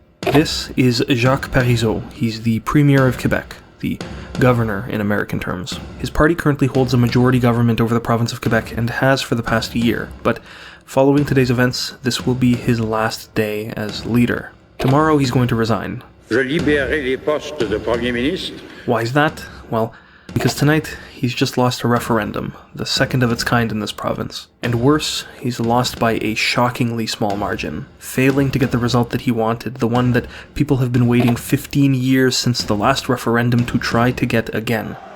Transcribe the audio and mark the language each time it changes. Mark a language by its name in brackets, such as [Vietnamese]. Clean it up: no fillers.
[English] This is Jacques Parizeau. He's the Premier of Quebec, the governor in American terms. His party currently holds a majority government over the province of Quebec and has for the past year, but following today's events, this will be his last day as leader. Tomorrow he's going to resign. [French] Je libérerai les postes de Premier ministre. [English] Why is that? Well, because tonight he's just lost a referendum, the second of its kind in this province. And worse, he's lost by a shockingly small margin, failing to get the result that he wanted, the one that people have been waiting 15 years since the last referendum to try to get again.